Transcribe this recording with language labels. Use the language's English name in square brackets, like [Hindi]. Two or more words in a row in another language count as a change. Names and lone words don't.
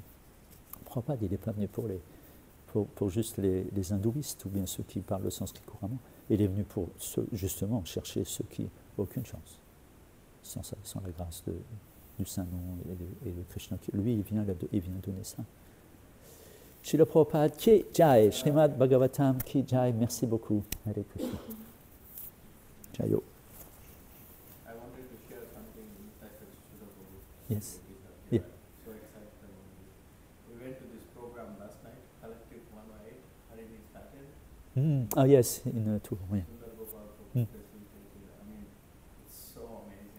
[French] Prabhupada, il n'est pas venu pour juste les hindouistes ou bien ceux qui parlent le sanskrit couramment. Il est venu pour justement chercher ceux qui n'ont aucune chance, sans la grâce du Saint-Nom et de Krishna. Lui, il vient donner ça. [Sanskrit] Srila Prabhupada ki jai, Srimad Bhagavatam ki jai, [French] merci beaucoup. [Sanskrit] Hare Krishna. Jayo. [English] I wanted to share something inside the Srila Prabhupada. Yes. Yeah. So excited about this. We went to this program last night, Collective 118, Harini started. Oh yes, in Tour. Yeah. Sundar Gopal Prabhu facilitated. I mean, it's so amazing.